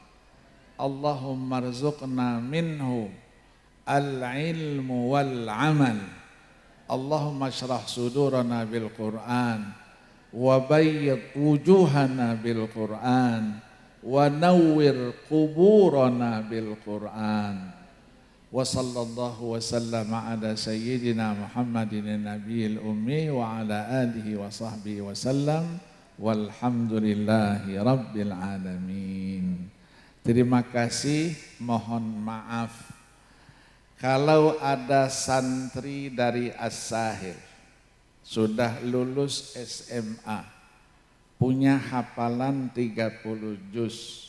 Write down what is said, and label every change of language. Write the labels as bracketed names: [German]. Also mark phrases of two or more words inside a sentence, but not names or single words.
[Arabic] اللهم ارزقنا منه العلم والعمل. اللهم اشرح صدورنا بالقرآن وبيض وجوهنا بالقرآن ونور قبورنا بالقرآن. وصلى الله وسلم على سيدنا محمد النبي الأمي وعلى آله وصحبه وسلم والحمد لله رب العالمين. [Indonesian] Terima kasih, mohon maaf kalau ada santri dari As-Sahil sudah lulus SMA, punya hafalan 30 juz.